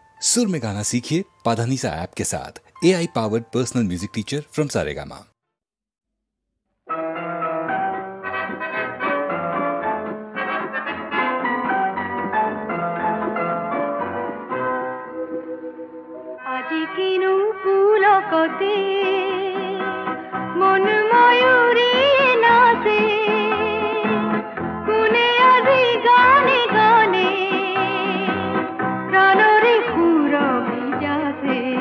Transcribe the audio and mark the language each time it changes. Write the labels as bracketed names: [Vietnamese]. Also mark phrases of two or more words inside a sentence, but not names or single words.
[Hindi] सुर में गाना सीखिए पाधानीसा ऐप के साथ। [English] AI powered personal music teacher from [Hindi] सारेगामा। [Assamese] আজি কিনু পুলকতে মন ময়ূরী নাচে, কোনে আজি গানে গানে প্রাণরে সুরভি যাচে।